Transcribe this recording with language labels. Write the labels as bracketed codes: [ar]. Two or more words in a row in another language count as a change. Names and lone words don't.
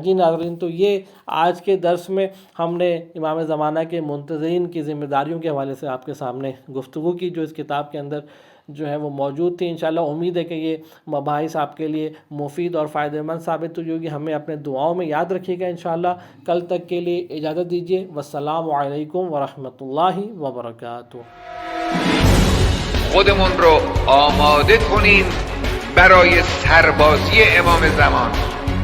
[ur] جی ناظرین، تو یہ آج کے درس میں ہم نے امام زمانہ کے منتظرین کی ذمہ داریوں کے حوالے سے آپ کے سامنے گفتگو کی، جو اس کتاب کے اندر جو ہے وہ موجود تھی۔ انشاءاللہ امید ہے کہ یہ مباحث آپ کے لیے مفید اور فائدہ مند ثابت ہوگی۔ ہمیں اپنے دعاؤں میں یاد رکھیے گا۔ انشاءاللہ کل تک کے لیے اجازت دیجیے۔ [ar] والسلام علیکم ورحمۃ اللہ وبرکاتہ۔ [fa] خودمون رو آماده کنیم برای سربازی امام زمان.